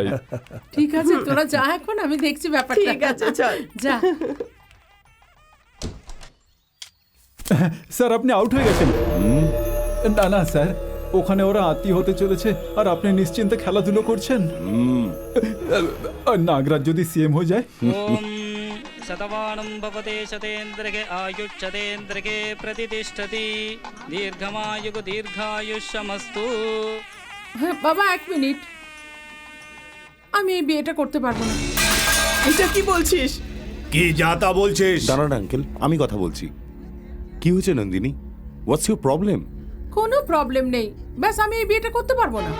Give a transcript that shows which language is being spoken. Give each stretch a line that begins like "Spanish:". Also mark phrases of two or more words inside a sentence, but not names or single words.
Bangla: ঠিক আছে, তোরা যা, এখন আমি দেখছি ব্যাপারটা। ঠিক আছে, চল যা। স্যার আপনি আউট হয়ে গেছেন। না না স্যার, ওখানে ওরা আত্মীয় হতে চলেছে আর আপনি নিশ্চিন্তে খেলাধুলো করছেন। নাগরাজ যদি সিএম হয়ে যায়।
Sanskrit: शतवानं भवते शतेन्द्रके आयुष्यतेन्द्रके प्रतिष्ठति दीर्घमायुः दीर्घायुष्यमस्तु।
Bangla: হ্যাঁ বাবা, এক মিনিট, আমি এই বিয়েটা করতে পারবো না। এটা কি বলছিস? কি যাতা বলছিস? দাঁড়ান আঙ্কেল, আমি কথা বলছি। কি হয়েছে নন্দিনী?
English: What's your problem?
Bangla: কোনো প্রবলেম নেই, ব্যাস আমি এই বিয়েটা করতে পারবো না।